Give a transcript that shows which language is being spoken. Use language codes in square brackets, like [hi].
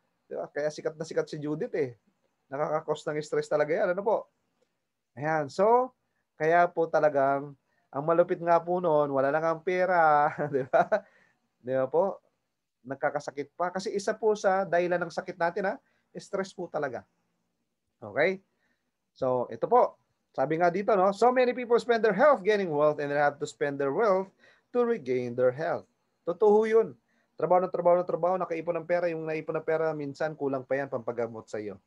[tl] Diba? Kaya sikat na sikat si Judith eh. Nakaka-cause ng stress talaga yan. Ano po? Ayan, so, kaya po talagang, ang malupit nga po noon, wala lang ang pera. Di ba? Di ba po? Nagkakasakit pa. Kasi isa po sa dahilan ng sakit natin, stress po talaga. Okay? So, ito po. Sabi nga dito, no? [en] So many people spend their health gaining wealth and they have to spend their wealth to regain their health. [tl] Totoo yun. Trabaho ng trabaho ng trabaho, nakaipon ng pera, yung naipon ng pera, minsan kulang pa yan pampagamot sa iyo.